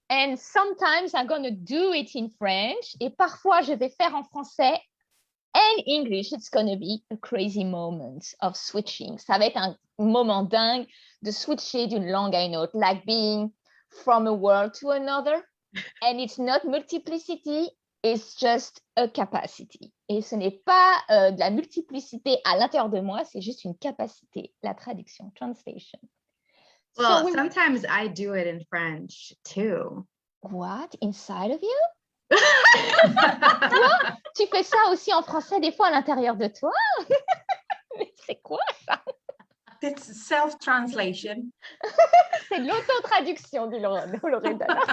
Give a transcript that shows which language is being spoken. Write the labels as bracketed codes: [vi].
[en] And sometimes I'm going to do it in French. [fr] Et parfois, je vais faire en français [en] and English. It's going to be a crazy moment of switching. [fr] Ça va être un moment dingue de switcher d'une langue à une autre. [en] Like being from a world to another. And it's not multiplicity. It's just a capacity. [fr] Et ce n'est pas de la multiplicité à l'intérieur de moi, c'est juste une capacité, la traduction, translation. [en] Well, sometimes I do it in French too. What? Inside of you? [fr] Toi, tu fais ça aussi en français des fois à l'intérieur de toi? Mais c'est quoi ça? [en] It's self-translation. [fr] C'est de l'auto-traduction, dit Loredana.